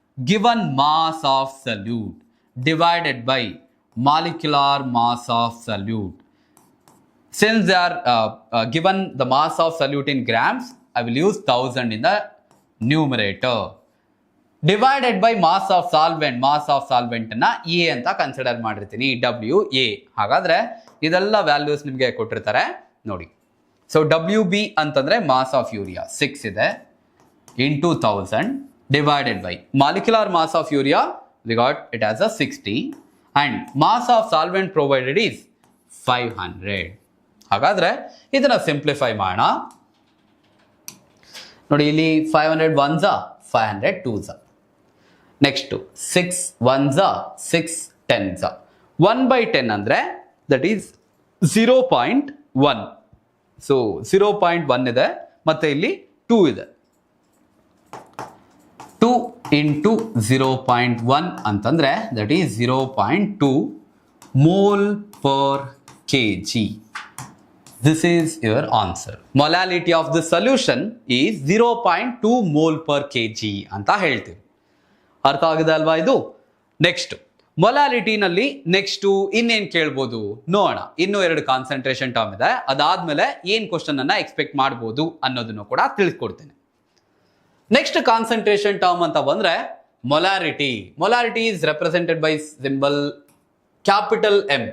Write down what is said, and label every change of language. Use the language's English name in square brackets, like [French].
[English] given mass of solute divided by molecular mass of solute. Since they are given the mass of solute in grams, I will use 1000 in the numerator. Divided by mass of solvent. Mass of solvent na A [Kannada] ಅಂತ consider ಮಾಡಿರ್ತೀನಿ, [English] WA. [Kannada] ಹಾಗಾದ್ರೆ ಇದೆಲ್ಲ values ನಿಮಗೆ ಕೊಟ್ಟಿರ್ತಾರೆ ನೋಡಿ. [English] so WB [Kannada] ಅಂತಂದ್ರೆ [English] Mass of urea 6 ಇದೆ, into 1000 divided by molecular mass of urea, we got it as a 60, and mass of solvent provided is 500. [Kannada] ಹಾಗಾದ್ರೆ ಇದನ್ನ ಸಿಂಪ್ಲಿಫೈ ಮಾಡೋಣ. ನೋಡಿ, ಇಲ್ಲಿ 500 1s 500 2s. Next 6 1s 6 10s. [English] 1/10 ಅಂದ್ರೆ that is 0.1. [Kannada] ಸೊ 0.1 ಇದೆ, ಮತ್ತೆ ಇಲ್ಲಿ 2 ಇದೆ. [English] 2 into 0.1 ಅಂತಂದ್ರೆ that is 0.2 mole per kg. This is your answer. Molality of the solution is 0.2 mole per kg [Kannada] ಅಂತ ಹೇಳ್ತೀವಿ. ಅರ್ಥ ಆಗಿದೆ ಅಲ್ವಾ ಇದು? ನೆಕ್ಸ್ಟ್ ಮೊಲಾಲಿಟಿನಲ್ಲಿ ನೆಕ್ಸ್ಟ್ ಇನ್ನೇನ್ ಕೇಳ್ಬೋದು ನೋಡೋಣ. ಇನ್ನೂ 2 ಕಾನ್ಸಂಟ್ರೇಷನ್ ಟರ್ಮ್ ಇದೆ. ಅದಾದ್ಮೇಲೆ ಏನ್ ಕ್ವಶನ್ ಅನ್ನ ಎಕ್ಸ್ಪೆಕ್ಟ್ ಮಾಡ್ಬೋದು ಅನ್ನೋದನ್ನು ಕೂಡ ತಿಳಿಸ್ಕೊಡ್ತೇನೆ. [English] next concentration term [Kannada] ಅಂತ ಬಂದ್ರೆ [English] Molarity. Molarity is represented by symbol capital M.